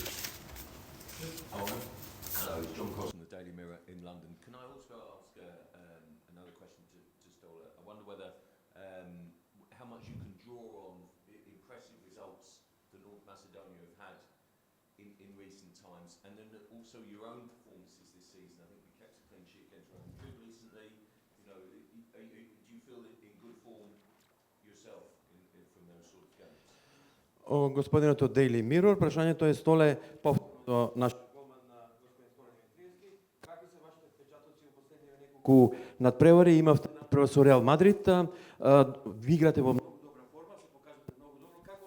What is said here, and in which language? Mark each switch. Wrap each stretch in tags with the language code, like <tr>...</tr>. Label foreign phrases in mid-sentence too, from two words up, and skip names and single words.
<en>how much you can draw on the impressive results that North Macedonia have had in recent times, and then also your own performances this season. I think we kept a clean sheet against Real Madrid recently. You know, do you feel in good form yourself from those sort of games?</en> <mk>Господинот од Daily Mirror, прашањето е Столе повторно наш голман господин Столи Димитриевски. Какви се вашите впечатоци во последниве неколку надпревари? Имавте надпревар со Реал Мадрид, ви играте во многу добра форма, се покажате многу добро.</mk>